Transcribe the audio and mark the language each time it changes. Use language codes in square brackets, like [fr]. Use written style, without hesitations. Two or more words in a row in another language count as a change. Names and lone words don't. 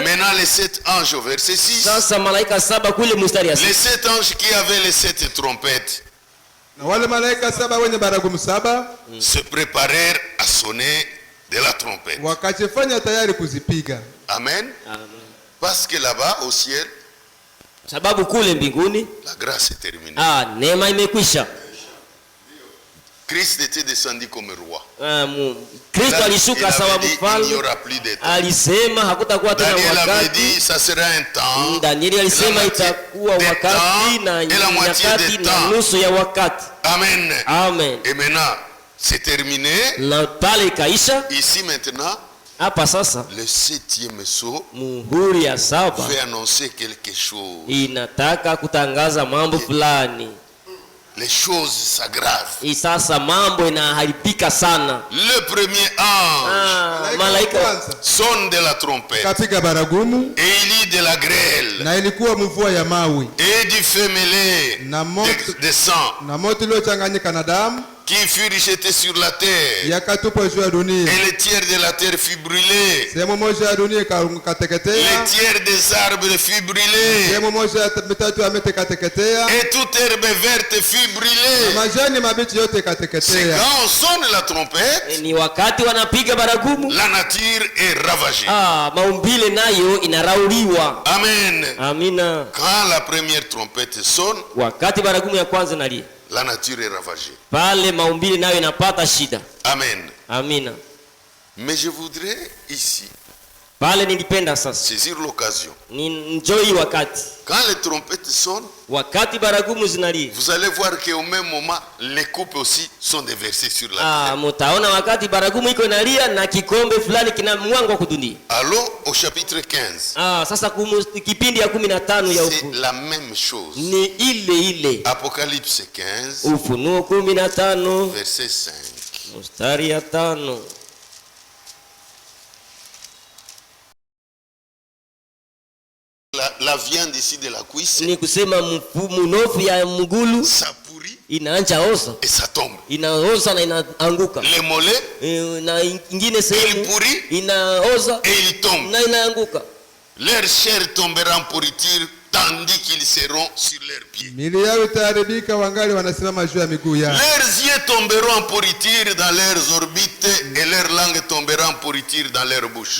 [fr] maintenant les 7 anges au verset 6. [sw] Sasa malaika 7 kule mstari ya 6. [fr] Les 7 anges qui avaient les 7 trompettes. [sw] Na wale malaika 7 wenye baragumu 7 [fr] se préparèrent à sonner de la trompette. [sw] Wakajifanya tayari kuzipiga. [fr] Amen. [sw] Amen. [fr] Parce que là-bas au ciel, [sw] sababu kule mbinguni, [fr] la grâce est terminée. [sw] Neema imekwisha. [fr] Christ était descendu comme roi. [sw] Kristo alishuka sawa mfalme. Alisema hakutakuwa tena wakati. [fr] Daniel avait dit ça sera un temps. [sw] Daniel alisema itakuwa wakati na nyakati na nusu ya wakati. [fr] Amen. [sw] Amen. [fr] Et maintenant c'est terminé. [sw] Na pale kaisha. [fr] Ici maintenant, [sw] hapa sasa, [fr] le 7e sceau [sw] muhuri ya 7 [fr] veut annoncer quelque chose. [sw] Inataka kutangaza mambo fulani. [fr] Les choses s'aggravent. [sw] Sasa mambo inaharibika sana. [fr] Le premier ange [sw] malaika [fr] sonne de la trompette. [sw] Kapiga baragumu. [fr] Et il lit de la grêle. [sw] Na ilikuwa mvua ya mawe. [fr] Et du feu mêlé de sang. [sw] Na moto uliochanganyika na damu. [fr] Qui fut rejeté sur la terre. [sw] Yakatupwa juu ya dunia. [fr] Et le tiers de la terre fut brûlé. [sw] Sehemu moja ya dunia ikateketea. [fr] Le tiers des arbres fut brûlé. [sw] Sehemu moja ya mitatu ya miti ikateketea. [fr] Et toute herbe verte fut brûlée. [sw] Na majani mabichi yote ikateketea. [fr] C'est quand on sonne la trompette. [sw] Ni wakati wanapiga baragumu. [fr] La nature est ravagée. [sw] Maumbile nayo inarauliwa. [fr] Amen. [sw] Amina. [fr] Quand la première trompette sonne, [sw] wakati baragumu ya kwanza inalia, [fr] la nature est ravagée. [sw] Pale maumbile nayo inapata shida. [fr] Amen. [sw] Amina. [fr] Mais je voudrais ici [sw] pale nilipenda sasa [fr] saisir l'occasion. [sw] Enjoy wakati. [fr] Quand les trompettes sonnent, [sw] wakati baragumu zinalia, [fr] vous allez voir qu'au même moment les coupes aussi sont déversées sur la terre. [sw] Mtaona wakati baragumu iko inalia na kikombe fulani kina mwanga kudunia. [fr] Allons au chapitre 15. [sw] Sasa kipindi ya 15 ya [fr] c'est la même chose. [sw] Ni ile. [fr] Apocalypse 15. [sw] Ufunuo 15 [fr] verset 5. [sw] mstari ya 5. [fr] La viande ici de la cuisse, [sw] ni kusema munofu ya mgulu, [fr] ça pourrit, [sw] inaanza oza [fr] et ça tombe. [sw] Inaoza na inaanguka. [fr] Les mollets, [sw] na ingine sehemu inaoza [fr] et il tombe. [sw] Na inaanguka. [fr] Leur chair tombera en pourriture tandis qu'ils seront sur leurs pieds. [sw] Mili yao itaharibika wangali wanasimama juu ya miguu yao. [fr] Leurs yeux tomberont en pourriture dans leurs orbites et leur langue tombera en pourriture dans leur bouche.